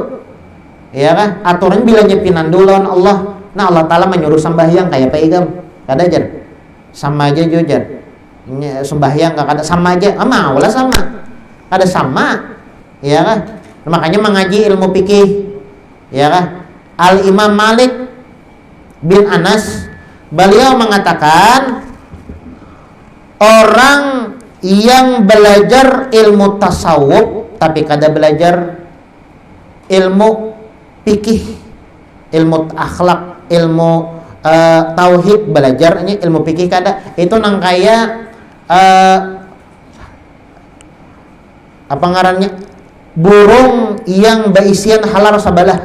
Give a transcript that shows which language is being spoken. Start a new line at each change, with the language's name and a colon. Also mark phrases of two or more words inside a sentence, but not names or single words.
Banjar: Iya kan? Aturan bilanya pinandu lawan Allah. Nah Allah Ta'ala menyuruh sembahyang kayak apa igam? Kada aja. Sama aja jujar. Sembahyang gak kada sama aja. Maulah sama. Ada sama. Iya kan? Makanya mengaji ilmu fikih. Iya kan? Al-Imam Malik bin Anas, beliau mengatakan orang yang belajar ilmu tasawuf tapi kada belajar ilmu fikih, ilmu akhlak, ilmu tauhid, belajarnya ilmu fikih kada, itu nang kaya apa ngarannya, burung yang baisian halar sabalah.